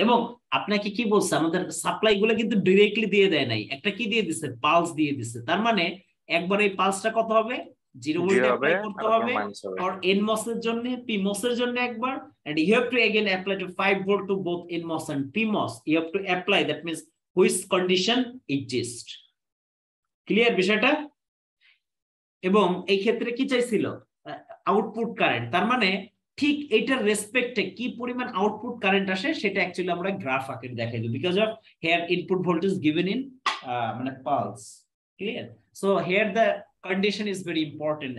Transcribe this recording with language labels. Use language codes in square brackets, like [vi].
[bn] এবং আপনাকে কি বলছে, আমাদের সাপ্লাই গুলো কিন্তু ডিরেক্টলি দিয়ে দেয় নাই, একটা কি দিয়ে দিছে, পালস দিয়ে দিছে। তার মানে একবার এই পালসটা কত হবে, 0 ভোল্ট অ্যাপ্লাই করতে হবে ফর NMOS এর জন্য, PMOS এর জন্য একবার, [en] and you have to again apply to 5 volt to both NMOS and PMOS. You have to apply, that means which condition exist. [bn] Clear বিষয়টা? এবং এই ক্ষেত্রে কি চাইছিল, আউটপুট কারেন্ট। তার মানে ঠিক এইটার রেসপেক্টে কি পরিমাণ আউটপুট কারেন্ট আসে সেটা অ্যাকচুয়ালি আমরা গ্রাফ আকারে দেখাই দিই, [en] because of here input voltage given in [bn] মানে pulse. Clear? [en] So here the condition is very important.